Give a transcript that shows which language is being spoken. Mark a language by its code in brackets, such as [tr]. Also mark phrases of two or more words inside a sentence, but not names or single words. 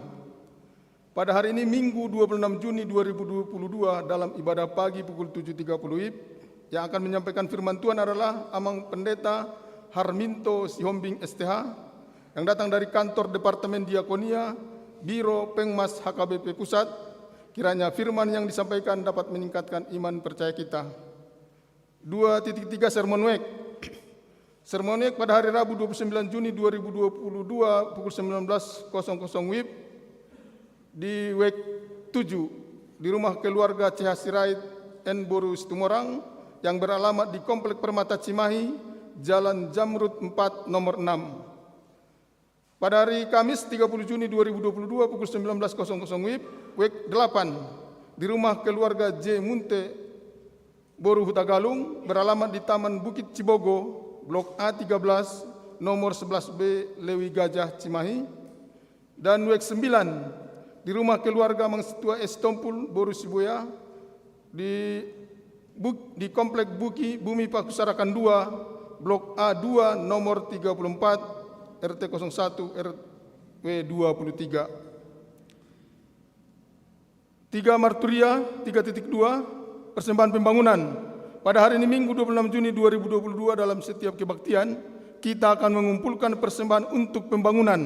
[id] Pada hari ini Minggu 26 Juni 2022 dalam ibadah pagi pukul 7.30 WIB yang akan menyampaikan firman Tuhan adalah Amang Pendeta Harminto Sihombing STH yang datang dari kantor Departemen Diakonia Biro Pengmas HKBP Pusat. Kiranya firman yang disampaikan dapat meningkatkan iman percaya kita. 2.3 Sermon Week. Sermon Week pada hari Rabu 29 Juni 2022 pukul 19.00 WIB di Week 7 di rumah keluarga CH Sirait N. Boru Situmorang yang beralamat di Komplek Permata Cimahi, Jalan Jamrut 4 nomor 6. Pada hari Kamis 30 Juni 2022 pukul 19.00 WIB, Week 8 di rumah keluarga J. Munte Boru Hutagalung beralamat di Taman Bukit Cibogo, Blok A13, nomor 11B, Lewi Gajah, Cimahi. Dan Week 9 di rumah keluarga Mang Setua S. Tompul Boru Sibuya di Komplek Bumi Pakusarakan 2, Blok A2, nomor 34, RT 01 RW 23. 3 Marturia 3.2 persembahan pembangunan. Pada hari ini Minggu 26 Juni 2022 dalam setiap kebaktian kita akan mengumpulkan persembahan untuk pembangunan.